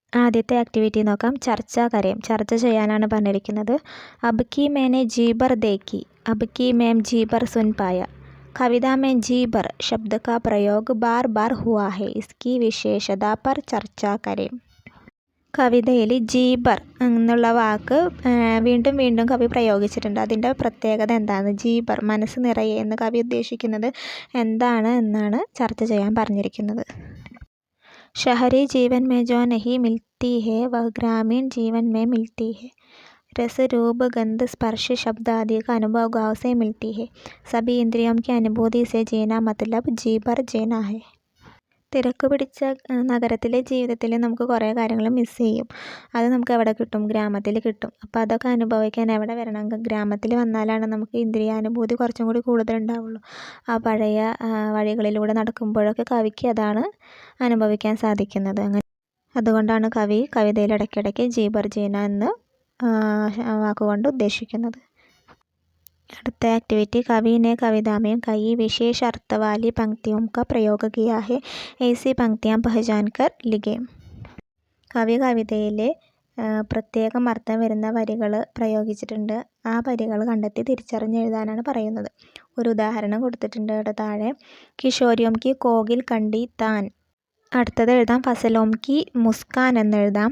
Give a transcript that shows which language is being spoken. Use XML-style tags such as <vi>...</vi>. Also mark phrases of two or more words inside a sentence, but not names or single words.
<ml>ആദ്യത്തെ ആക്ടിവിറ്റി നോക്കാം. ചർച്ച കരയും. ചർച്ച ചെയ്യാനാണ് പറഞ്ഞിരിക്കുന്നത്.</ml> <hi>अब की मैंने जी भर देखी, अब की मैं जी भर सुन पाया. കവിത में जी भर शब्द का प्रयोग बार बार हुआ है, इसकी विशेषता पर चर्चा करें.</hi> <ml>കവിതയിൽ ജീബർ എന്നുള്ള വാക്ക് വീണ്ടും വീണ്ടും കവി പ്രയോഗിച്ചിട്ടുണ്ട്. അതിൻ്റെ പ്രത്യേകത എന്താണ്? ജീബർ മനസ്സ് നിറയെ എന്ന് കവി ഉദ്ദേശിക്കുന്നത് എന്താണ് എന്നാണ് ചർച്ച ചെയ്യാൻ പറഞ്ഞിരിക്കുന്നത്.</ml> <hi>शहरी जीवन में जो नहीं मिलती है वह ग्रामीण जीवन में मिलती है. रस रूप गंध स्पर्श शब्द आदि का अनुभव गाँव से मिलती है. सभी इंद्रियों की अनुभूति से जीना मतलब जी भर जीना है.</hi> <ml>തിരക്ക് പിടിച്ച നഗരത്തിലെ ജീവിതത്തിൽ നമുക്ക് കുറേ കാര്യങ്ങൾ മിസ് ചെയ്യും. അത് നമുക്ക് എവിടെ കിട്ടും? ഗ്രാമത്തിൽ കിട്ടും. അപ്പോൾ അതൊക്കെ അനുഭവിക്കാൻ എവിടെ വരണം? ഗ്രാമത്തിൽ വന്നാലാണ് നമുക്ക് ഇന്ദ്രിയാനുഭൂതി കുറച്ചും കൂടി കൂടുതലുണ്ടാവുള്ളൂ. ആ പഴയ വഴികളിലൂടെ നടക്കുമ്പോഴൊക്കെ കവിക്ക് അതാണ് അനുഭവിക്കാൻ സാധിക്കുന്നത്. അതുകൊണ്ടാണ് കവി കവിതയിൽ ഇടയ്ക്കിടയ്ക്ക്</ml> <hi>जी भर जीना</hi> <ml>എന്ന് വാക്കുകൊണ്ട് ഉദ്ദേശിക്കുന്നത്. അടുത്ത ആക്ടിവിറ്റി.</ml> <hi>कवि ने कविता में कई विशेष अर्थ वाली पंक्तियों का प्रयोग किया है, ऐसी पंक्तियाँ पहचान कर लिखें.</hi> <ml>കവി കവിതയിൽ പ്രത്യേകം അർത്ഥം വരുന്ന വരികൾ പ്രയോഗിച്ചിട്ടുണ്ട്. ആ വരികൾ കണ്ടെത്തി തിരിച്ചറിഞ്ഞെഴുതാനാണ് പറയുന്നത്. ഒരു ഉദാഹരണം കൊടുത്തിട്ടുണ്ട് ഇവിടെ താഴെ.</ml> <hi>किशोरियों की कोकिल कंठी तान.</hi> <ml>അടുത്തത് എഴുതാം</ml> <hi>फ़सलों की मुस्कान</hi> <ml>എന്നെഴുതാം.</ml>